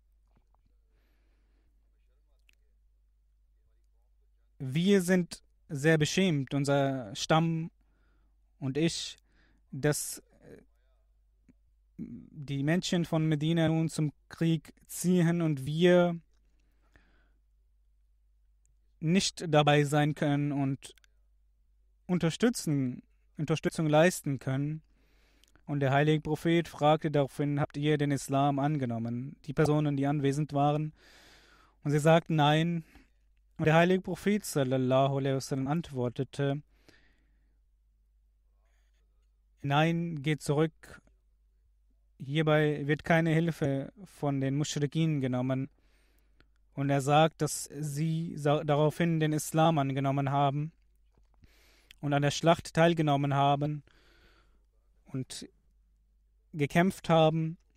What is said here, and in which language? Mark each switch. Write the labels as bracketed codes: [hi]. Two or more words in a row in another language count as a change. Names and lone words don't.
[de] wir sind sehr beschämt, unser Stamm und ich, dass die Menschen von Medina nun zum Krieg ziehen und wir nicht dabei sein können und Unterstützung leisten können. Und der heilige Prophet fragte daraufhin, habt ihr den Islam angenommen? Die Personen, die anwesend waren. Und sie sagten nein. Und der heilige Prophet [ar] صلى الله عليه وسلم [de] antwortete, nein, geht zurück. Hierbei wird keine Hilfe von den Muschrikin genommen. Und er sagt, dass sie daraufhin den Islam angenommen haben und an der Schlacht teilgenommen haben und gekämpft haben.